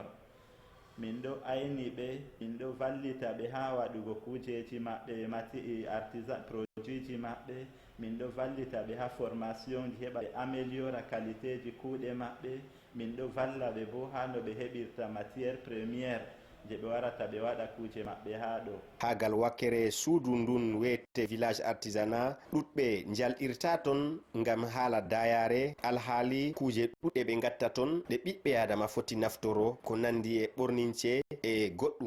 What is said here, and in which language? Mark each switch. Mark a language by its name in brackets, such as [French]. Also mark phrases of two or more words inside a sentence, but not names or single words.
[Fula] Min ɗo ayni ɓe, min ɗo vallita ɓe ha waɗugo kujeji maɓɓe mati [French] artisan produit [Fula] ji maɓɓe, min ɗo vallita ɓe ha formation ji heɓa ɓe améliora qualité ji kuuɗe maɓɓe, min ɗo valla ɓe bo ha no ɓe heɓirta [French] matière première [Fula] je ɓe warata ɓe waɗa kuje maɓɓe ha ɗo. Ha gal wakkere suudu ndun wiyete [French] village artisanat [Fula] ɗuɗɓe jalɗirta ton ngam haala dayare alhaali kuje ɗuɗɗe ɓe gatta ton ɗe ɓiɓɓe adama foti naftoro ko nandi e ɓornince e goɗɗum.